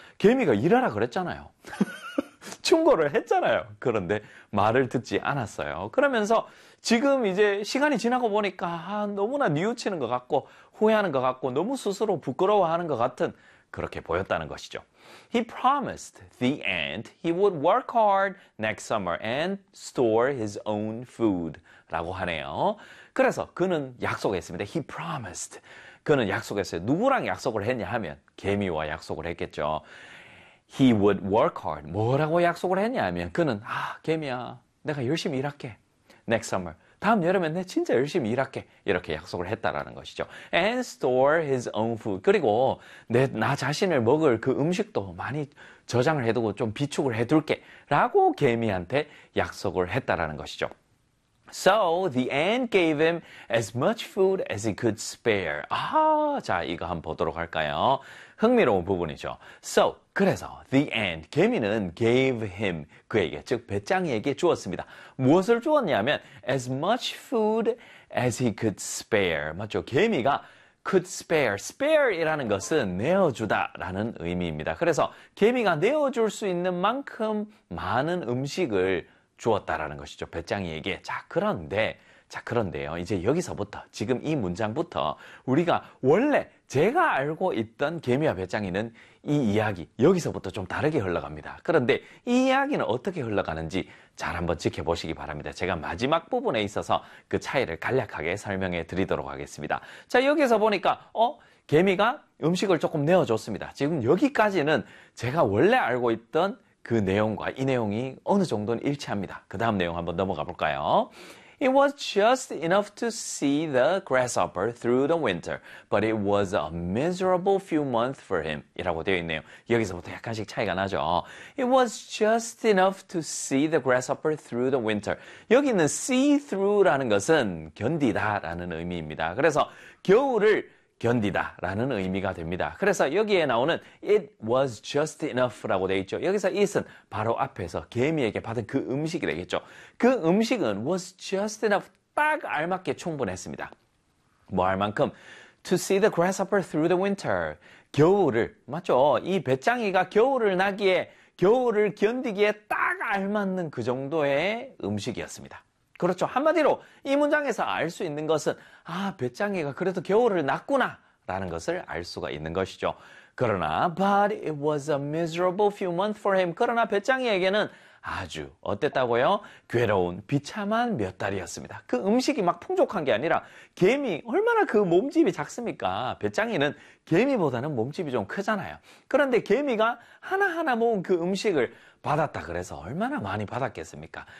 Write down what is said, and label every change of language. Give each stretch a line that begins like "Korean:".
Korean: 개미가 일하라 그랬잖아요. 충고를 했잖아요. 그런데 말을 듣지 않았어요. 그러면서 지금 이제 시간이 지나고 보니까 너무나 뉘우치는 것 같고 후회하는 것 같고 너무 스스로 부끄러워하는 것 같은 그렇게 보였다는 것이죠.
English: He promised the ant he would work hard next summer and store his own food
Korean: 라고 하네요. 그래서 그는 약속했습니다.
English: He promised.
Korean: 그는 약속했어요. 누구랑 약속을 했냐 하면 개미와 약속을 했겠죠.
English: He would work hard.
Korean: 뭐라고 약속을 했냐 하면 그는 개미야 내가 열심히 일할게.
English: Next summer.
Korean: 다음 여름에 내 진짜 열심히 일할게. 이렇게 약속을 했다라는 것이죠.
English: And store his own food.
Korean: 그리고 나 자신을 먹을 그 음식도 많이 저장을 해두고 좀 비축을 해둘게. 라고 개미한테 약속을 했다라는 것이죠.
English: So the ant gave him as much food as he could spare.
Korean: 자 이거 한번 보도록 할까요? 흥미로운 부분이죠. So, 그래서
English: the ant,
Korean: 개미는
English: gave him,
Korean: 그에게, 즉 배짱이에게 주었습니다. 무엇을 주었냐면
English: as much food as he could spare.
Korean: 맞죠? 개미가 could spare. Spare이라는 것은 내어주다라는 의미입니다. 그래서 개미가 내어줄 수 있는 만큼 많은 음식을 주었다라는 것이죠. 배짱이에게. 그런데요. 이제 여기서부터, 지금 이 문장부터 우리가 원래 제가 알고 있던 개미와 배짱이는 이 이야기, 여기서부터 좀 다르게 흘러갑니다. 그런데 이 이야기는 어떻게 흘러가는지 잘 한번 지켜보시기 바랍니다. 제가 마지막 부분에 있어서 그 차이를 간략하게 설명해 드리도록 하겠습니다. 자, 여기서 보니까 개미가 음식을 조금 내어줬습니다. 지금 여기까지는 제가 원래 알고 있던 그 내용과 이 내용이 어느 정도는 일치합니다. 그 다음 내용 한번 넘어가 볼까요?
English: It was just enough to see the grasshopper through the winter, but it was a miserable few months for him.
Korean: 이라고 되어 있네요. 여기서부터 약간씩 차이가 나죠.
English: It was just enough to see the grasshopper through the winter.
Korean: 여기는 see through라는 것은 견디다라는 의미입니다. 그래서 겨울을 견디다라는 의미가 됩니다. 그래서 여기에 나오는
English: it was just enough
Korean: 라고 되어 있죠. 여기서 it은 바로 앞에서 개미에게 받은 그 음식이 되겠죠. 그 음식은
English: was just enough
Korean: 딱 알맞게 충분했습니다. 뭐 할 만큼
English: to see the grasshopper through the winter
Korean: 겨울을 맞죠? 이 배짱이가 겨울을 나기에 겨울을 견디기에 딱 알맞는 그 정도의 음식이었습니다. 그렇죠. 한마디로 이 문장에서 알 수 있는 것은 배짱이가 그래도 겨울을 났구나 라는 것을 알 수가 있는 것이죠. 그러나
English: but it was a miserable few months for him.
Korean: 그러나 배짱이에게는 아주 어땠다고요? 괴로운 비참한 몇 달이었습니다. 그 음식이 막 풍족한 게 아니라 개미 얼마나 그 몸집이 작습니까? 배짱이는 개미보다는 몸집이 좀 크잖아요. 그런데 개미가 하나하나 모은 그 음식을 받았다 그래서 얼마나 많이 받았겠습니까?